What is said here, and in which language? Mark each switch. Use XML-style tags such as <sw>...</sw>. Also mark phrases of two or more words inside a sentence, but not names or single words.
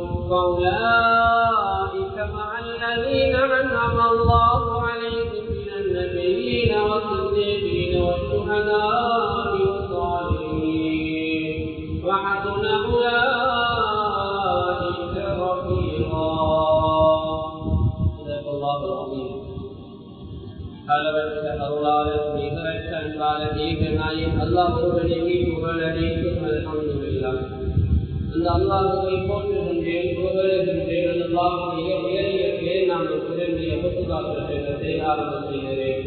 <ar>فأولئك مع الذين أنعم الله عليهم من النبيين والصديقين والشهداء والصالحين وحسن أولئك رفيقا صدق الله العظيم</ar> <ta>அளவற்ற அருளாளர் நிகரற்ற அன்பாளர் ஏகநாயகன் அல்லாஹ் ஒருவனுக்கே புகழ் அனைத்தும் அல்ஹம்துலில்லாஹ். அந்த அல்லாஹ்வை போற்றுகின்றேன், புகழுகின்றேன். அல்லாஹ்வுடைய உயரிய பேர் நான் திரும்பிய முத்துகாக்கிறதை ஆரம்பம் செய்கிறேன்.</ta>